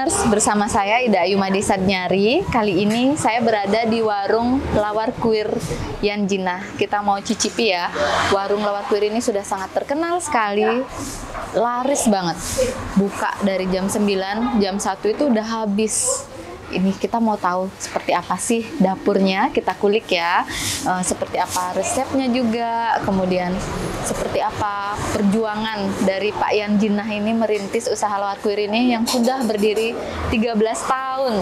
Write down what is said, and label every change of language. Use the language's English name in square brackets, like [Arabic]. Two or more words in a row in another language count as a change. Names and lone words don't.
[Indonesian] bersama saya Ida Ayu Made Sadnyari. Kali ini saya berada di warung lawar kuir Yan Jinnah. Kita mau cicipi ya. Warung lawar kuir ini sudah sangat terkenal sekali, laris banget. Buka dari jam 9, jam 1 itu udah habis. Ini kita mau tahu seperti apa sih dapurnya, kita kulik ya, seperti apa resepnya juga, kemudian seperti apa perjuangan dari Pak Yan Jinnah ini merintis usaha lawar kuir ini yang sudah berdiri 13 tahun.